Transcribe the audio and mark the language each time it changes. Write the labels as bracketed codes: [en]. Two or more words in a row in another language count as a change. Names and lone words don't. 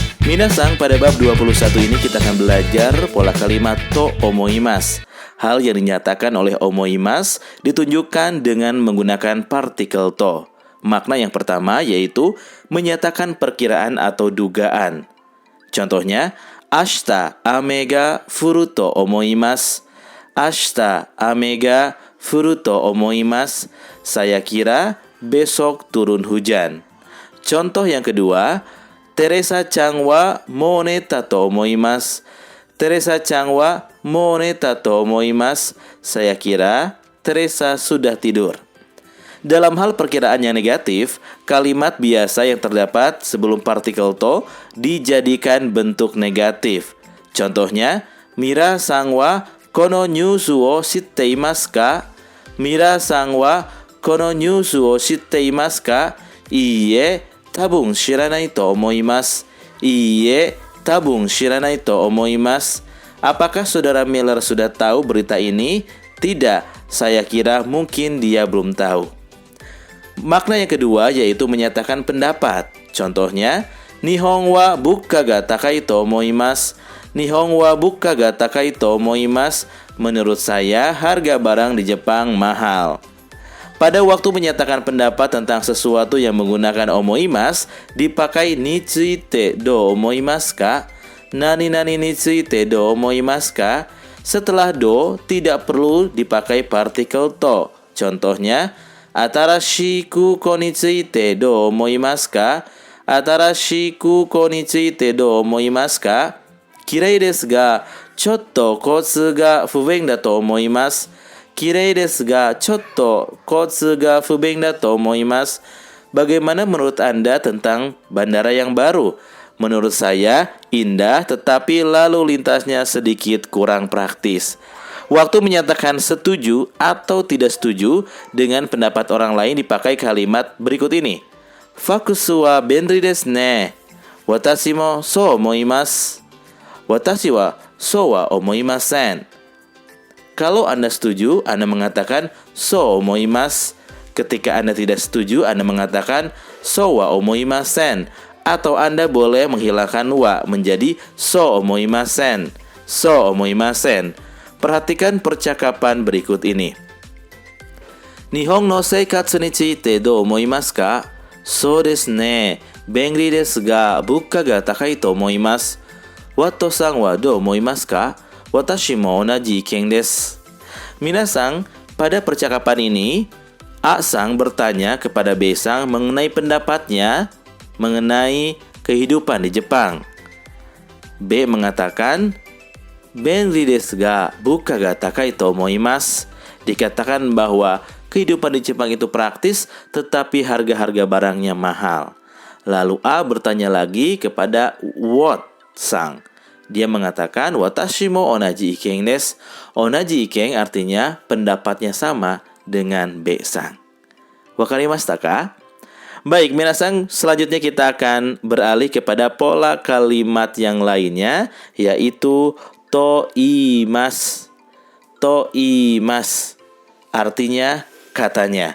[id] Minasang, pada bab 21 ini kita akan belajar pola kalimat [ja] と思います. [id] Hal yang dinyatakan oleh omoimasu ditunjukkan dengan menggunakan partikel to. Makna yang pertama yaitu menyatakan perkiraan atau dugaan. Contohnya, [ja] 明日雨が降ると思います. 明日雨が降ると思います. [id] Saya kira besok turun hujan. Contoh yang kedua, [ja] テレサちゃんはもう寝たと思います. テレサちゃんはもう寝たと思います. [id] Saya kira Teresa sudah tidur. Dalam hal perkiraan yang negatif, kalimat biasa yang terdapat sebelum partikel to dijadikan bentuk negatif. Contohnya, [ja] ミラさんはこのニュースを知っていますか? ミラさんはこのニュースを知っていますか? いいえ、たぶん知らないと思います. いいえ、たぶん知らないと思います. [id] Apakah saudara Miller sudah tahu berita ini? Tidak, saya kira mungkin dia belum tahu. Makna yang kedua yaitu menyatakan pendapat. Contohnya, [ja] 日本は物価が高いと思います. 日本は物価が高いと思います. [id] Menurut saya, harga barang di Jepang mahal. Pada waktu menyatakan pendapat tentang sesuatu yang menggunakan omoimasu, dipakai [ja] についてどう思いますか? 何々についてどう思いますか? [id] Setelah do, tidak perlu dipakai partikel to. Contohnya, [ja] 新しい空港についてどう思いますか? 新しい空港についてどう思いますか? きれいですが、ちょっと交通が不便だと思います. きれいですが、ちょっと交通が不便だと思います. [id] Bagaimana menurut Anda tentang bandara yang baru? Menurut saya, indah tetapi lalu lintasnya sedikit kurang praktis. Waktu menyatakan setuju atau tidak setuju dengan pendapat orang lain dipakai kalimat berikut ini. [ja] ファクスは便利ですね. 私もそう思います. 私はそうは思いません. [id] Kalau Anda setuju, Anda mengatakan [ja] そう思います. [id] Ketika Anda tidak setuju, Anda mengatakan [ja] そうは思いません. [id] Atau Anda boleh menghilangkan wa menjadi [ja] そう思いません. そう思いません. [id] Perhatikan percakapan berikut ini. [ja] 日本の生活についてどう思いますか? そうですね。便利ですが物価が高いと思います. ワットさんはどう思いますか？私も同じ意見です. [id] Minasang, pada percakapan ini, A-sang bertanya kepada B-sang mengenai pendapatnya mengenai kehidupan di Jepang. B mengatakan, [ja] 便利ですが物価が高いと思います. [id] Dikatakan bahwa kehidupan di Jepang itu praktis, tetapi harga-harga barangnya mahal. Lalu A bertanya lagi kepada Wat-sang. Dia mengatakan, [ja] 私も同じ意見です. 同じ意見 [id] artinya pendapatnya sama dengan B-sang. [ja] 分かりましたか? [id] Baik, minasang, selanjutnya kita akan beralih kepada pola kalimat yang lainnya, yaitu toimasu. Toimasu artinya katanya.